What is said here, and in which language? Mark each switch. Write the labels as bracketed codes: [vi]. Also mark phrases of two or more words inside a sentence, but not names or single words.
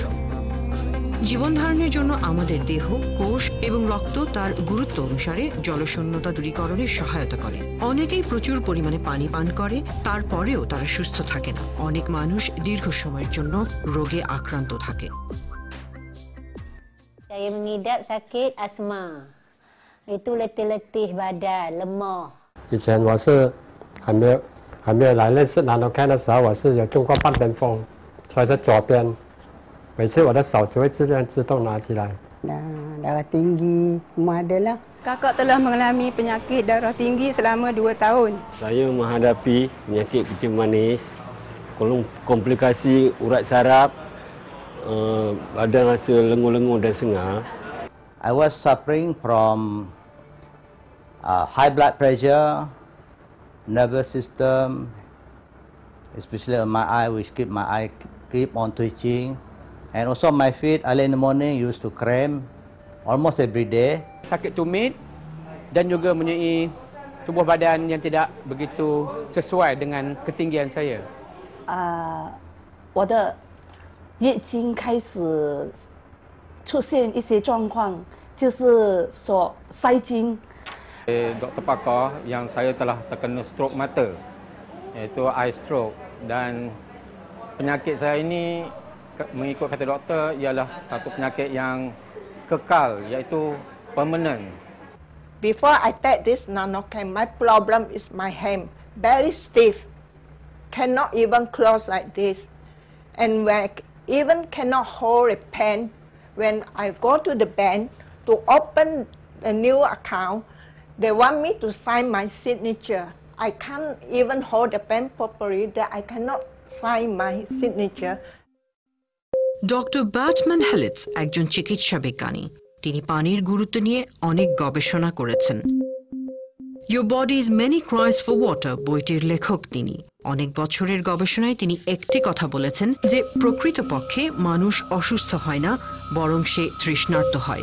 [bn] জীবন ধারণের জন্য আমাদের দেহ, কোষ এবং রক্ত তার গুরুত্ব অনুসারে জলশূন্যতা দূরীকরণে সহায়তা করে। অনেকেই প্রচুর পরিমাণে পানি পান করে, তারপরেও তারা সুস্থ থাকে না। অনেক মানুষ দীর্ঘ সময়ের জন্য রোগে আক্রান্ত থাকে। [ms] Saya mengidap sakit asma. Itu letih-letih badan, lemah. [zh] 以前我是还没有来认识Nanocan的时候，我是有中过半边风，所以是左边。每次我的手就会自动拿起来。 [ms] Darah tinggi, semua ada lah. Kakak telah mengalami penyakit darah tinggi selama 2 tahun. Saya menghadapi penyakit kencing manis, komplikasi urat saraf, badan rasa lengur-lengur dan sengal. [en] I was suffering from high blood pressure, nervous system, especially on my eye, which keep on twitching, and also my feet early in the morning used to cramp almost every day. [ms] Sakit tumit dan juga mempunyai tubuh badan yang tidak begitu sesuai dengan ketinggian saya. [zh] 我的月经开始出现一些状况，就是说塞精。 [ms] Doktor pakar yang saya telah terkena strok mata, iaitu [en] eye stroke, [ms] dan penyakit saya ini mengikut kata doktor ialah satu penyakit yang kekal, iaitu permanent. [en] Before I take this Nanocan, my problem is my hand very stiff, cannot even close like this, and when I even cannot hold a pen. When I go to the bank to open a new account, they want me to sign my signature. I can't even hold the pen properly, that I cannot sign my signature. [bn] ডক্টর ব্যাটম্যান হেলিটস একজন চিকিৎসা বিজ্ঞানী। তিনি পানির গুরুত্ব নিয়ে অনেক গবেষণা করেছেন। Your Body's Many Cries for Water বইটির লেখক তিনি। অনেক বছরের গবেষণায় তিনি একটি কথা বলেছেন যে প্রকৃতপক্ষে মানুষ অসুস্থ হয় না, বরং সে তৃষ্ণার্ত হয়।